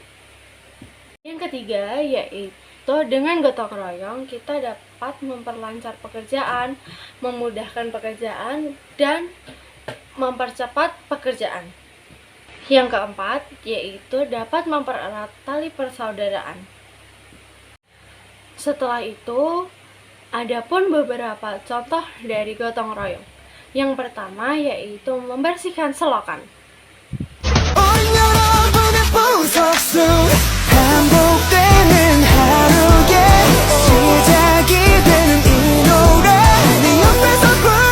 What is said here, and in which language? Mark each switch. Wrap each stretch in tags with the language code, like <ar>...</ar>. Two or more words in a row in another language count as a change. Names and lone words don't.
<id>Yang ketiga yaitu dengan gotong royong kita dapat memperlancar pekerjaan, memudahkan pekerjaan, dan mempercepat pekerjaan. Yang keempat yaitu dapat mempererat tali persaudaraan. Setelah itu, ada pun beberapa contoh dari gotong royong. Yang pertama yaitu membersihkan selokan.</id> <ko>반복되는 하루에 시작이 되는 이 노래 네 옆에서</ko>